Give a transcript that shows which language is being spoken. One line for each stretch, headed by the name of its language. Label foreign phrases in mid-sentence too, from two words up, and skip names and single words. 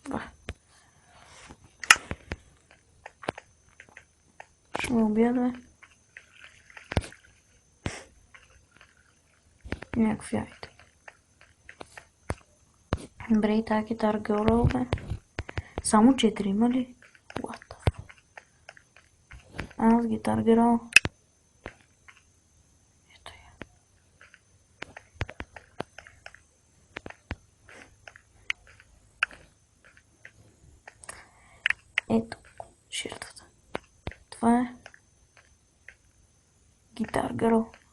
Bulgarian: Ще ме убия, бе. Някакви айде. Добре, и тази Guitar Girl, бе. Само 4 има ли?
English: What the fuck?
Bulgarian: Аз Guitar Girl. Ето я. Ето жертвата. Това е Guitar Girl.